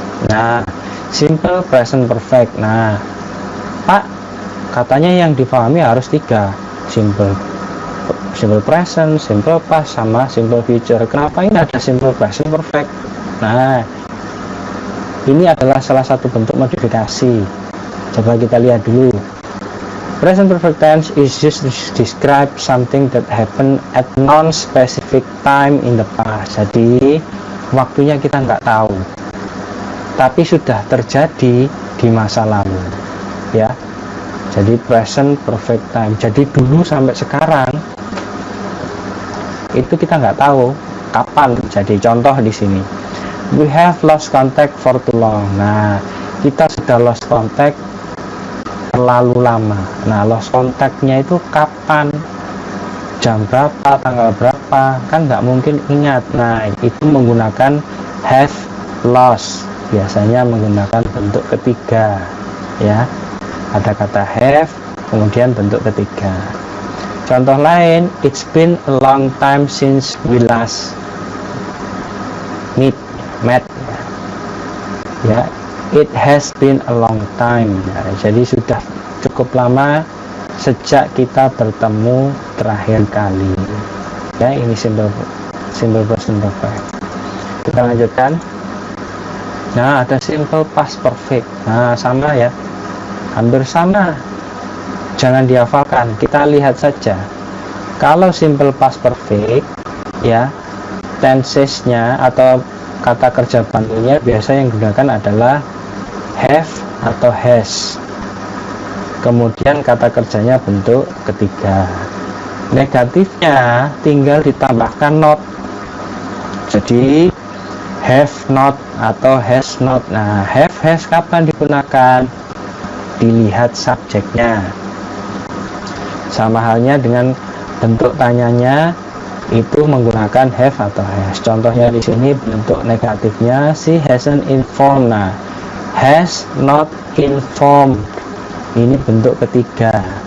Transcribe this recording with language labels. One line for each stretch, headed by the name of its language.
Indonesian: Nah, simple present perfect. Nah, Pak, katanya yang dipahami harus 3, simple present, simple past, sama simple future. Kenapa ini ada simple present perfect? Nah, ini adalah salah satu bentuk modifikasi. Coba kita lihat dulu.
English: Present perfect tense is used to describe something that happened at non-specific time in the past.
Indonesian: Jadi waktunya kita nggak tahu, tapi sudah terjadi di masa lalu, ya. Jadi present perfect time. Jadi dulu sampai sekarang itu kita nggak tahu kapan. Jadi contoh di sini,
English: we have lost contact for too long.
Indonesian: Nah, kita sudah lost contact terlalu lama. Nah, lost contactnya itu kapan, jam berapa, tanggal berapa, kan nggak mungkin ingat. Nah, itu menggunakan have lost, biasanya menggunakan bentuk ketiga, ya. Ada kata have, kemudian bentuk ketiga. Contoh lain,
English: it's been a long time since we last met, ya. It has been a long time.
Indonesian: Nah, jadi sudah cukup lama sejak kita bertemu terakhir kali. Ya, ini simple present perfect. Kita lanjutkan. Nah, ada simple past perfect. Nah, sama ya, hampir sama. Jangan dihafalkan, kita lihat saja. Kalau simple past perfect, ya, tensesnya atau kata kerja bantunya biasa yang digunakan adalah have atau has. Kemudian kata kerjanya bentuk ketiga. Negatifnya tinggal ditambahkan not. Jadi have not atau has not. Nah, have has kapan digunakan? Dilihat subjeknya. Sama halnya dengan bentuk tanyanya, itu menggunakan have atau has. Contohnya di sini bentuk negatifnya,
English: she hasn't informed.
Indonesian: Nah, has not informed, ini bentuk ketiga.